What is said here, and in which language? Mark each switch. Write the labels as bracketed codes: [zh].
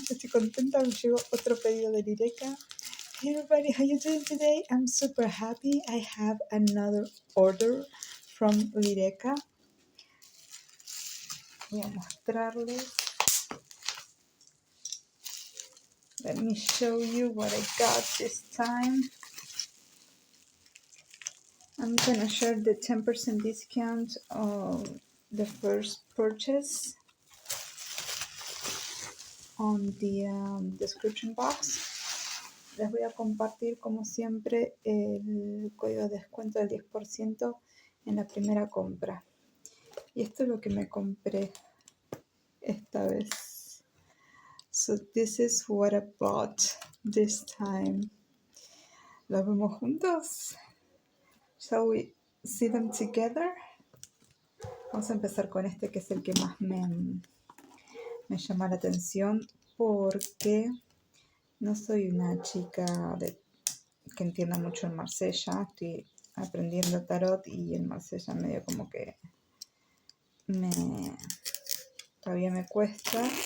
[es] Estoy contenta, me llegó otro pedido de Lireca. [en] Hey everybody, how you doing today? I'm super happy. I have another order from Lireca. [es] Voy a mostrarles. [en] Let me show you what I got this time. I'm gonna share the 10% discount of the first purchase on the description box. [es] Les voy a compartir como siempre el código de descuento del 10% en la primera compra. Y esto es lo que me compré esta vez. [en] So this is what I bought this time. [es] ¿Lo vemos juntos? [en] Shall we see them together? [es] Vamos a empezar con este que es el que más me llama la atención porque no soy una chica que entienda mucho en Marsella. Estoy aprendiendo tarot y en Marsella medio como que todavía me cuesta.